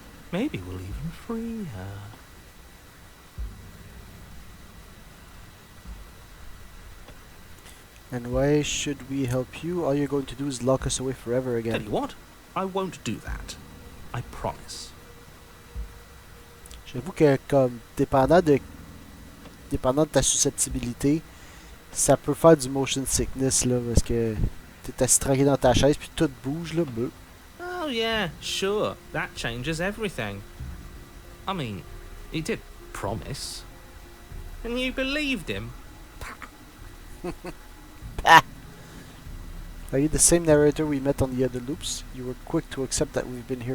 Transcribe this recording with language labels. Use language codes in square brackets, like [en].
[en] Maybe we'll even free her. And why should we help you? All you're going to do is lock us away forever again. Tell you what, I won't do that. I promise. [fr] J'avoue que comme dépendant de ta susceptibilité, ça peut faire du [en] motion sickness [fr] là, parce que t'es assis tranquille dans ta chaise puis tout bouge là. Bleu. [en] Oh yeah, sure. That changes everything. I mean, he did promise. And you believed him. Are you the same narrator we met on the other loops? You were quick to accept that we've been here